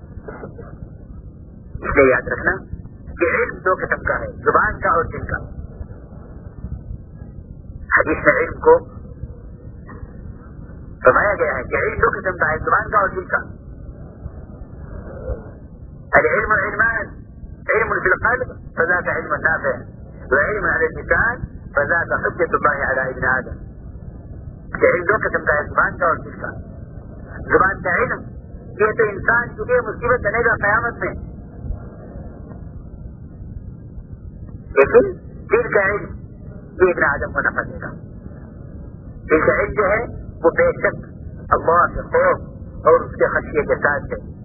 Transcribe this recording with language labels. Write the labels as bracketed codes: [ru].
[ur] اس لیے یاد رکھنا کہ علم دو قسم کا ہے, زبان کا اور دل کا. حدیث میں علم کو فرمایا گیا ہے کہ علم دو قسم کا ہے, زبان کا اور دل کا. [ar] العلم العلمان, علم فی القلب فذاك علم نافع, وعلم على اللسان فذاك حجة الله على ابن آدم. [ur] یہ علم دو قسم کا ہے, زبان کا اور دل کا. زبان کا علم یہ تو انسان کیونکہ مصیبت بنے گا قیامت میں, لیکن دل کا علم یہ ابن آدم کو نفع دے گا. دل کا علم جو ہے وہ بے شک اللہ کے خوف اور اس کے خشیے کے ساتھ ہے.